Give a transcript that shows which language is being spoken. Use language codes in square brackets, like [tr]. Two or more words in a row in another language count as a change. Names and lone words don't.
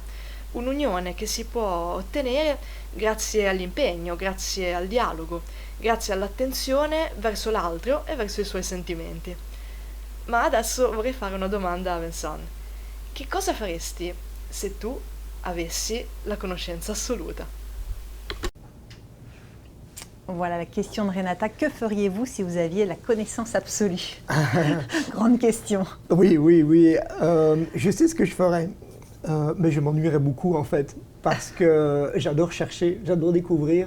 [it] Un'unione che si può ottenere grazie all'impegno, grazie al dialogo, grazie all'attenzione verso l'altro e verso i suoi sentimenti. Ma adesso vorrei fare una domanda a Vincent. Che cosa faresti se tu avessi la conoscenza assoluta? [fr] Voilà la question de Renata. Que feriez-vous si vous aviez la connaissance absolue? Grande question. Oui. Je sais ce que je ferais, mais je m'ennuierais beaucoup en fait, parce que j'adore chercher, j'adore découvrir.